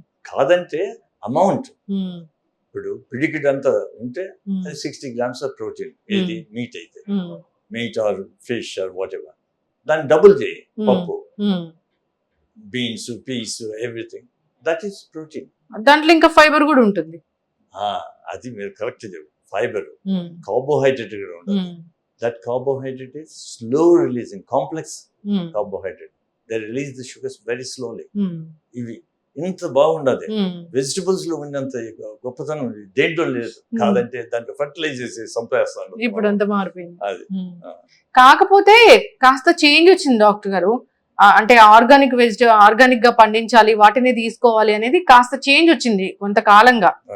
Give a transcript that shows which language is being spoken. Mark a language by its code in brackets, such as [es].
[te] కాదంటే అమౌంట్, ఇప్పుడు పిడికిడ్ అంతా ఉంటే [en] 60 grams of protein, [te] ఏది మీట్ అయితే, [en] meat or fish or whatever, [te] దాన్ని డబుల్ చేయి, పప్పు, beans, piece, [en] Everything, that is protein. [te] దాంట్లో ఇంకా ఫైబర్ కూడా ఉంటుంది. అది మీరు కరెక్ట్ చెప్పారు, ఫైబర్, కార్బోహైడ్రేట్ కూడా ఉంటుంది, [en] that carbohydrate is slow releasing, complex carbohydrate. They release the sugars very slowly. [te] ఇవి ఇంత బాగుండదు. వెజిటబుల్స్ లో ఉన్నంత గొప్పతనం దేంట్లో లేదు. కాదంటే దాంట్లో ఫర్టిలైజర్స్ సంపేస్తాను. ఇప్పుడు అంత మారిపోయింది. అది కాకపోతే కాస్త చేంజ్ వచ్చింది డాక్టర్ గారు. అంటే ఆర్గానిక్ గా పండించాలి, వాటిని తీసుకోవాలి అనేది కాస్త చేంజ్ వచ్చింది కొంతకాలంగా.